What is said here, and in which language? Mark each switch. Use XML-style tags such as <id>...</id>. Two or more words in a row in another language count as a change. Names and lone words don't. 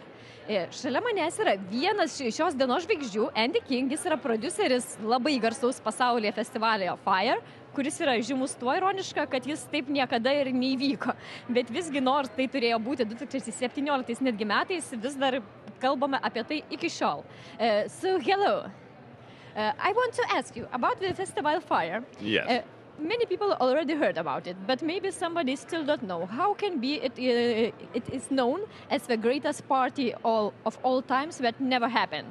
<lt>Šalia manęs yra vienas šios dienos žvaigždžių, Andy King, jis yra prodiuseris labai garsaus pasaulyje festivalio Fire, kuris yra žymus tuo ironiška, kad jis taip niekada ir neįvyko. Bet visgi nors tai turėjo būti 2017 netgi metais, vis dar kalbame apie tai iki šiol.</lt> <en>So hello. I want to ask you about the festival Fire. Yes. Many people already heard about it, but maybe somebody still don't know. How can be it is known as the greatest party of all times that never happened?</en>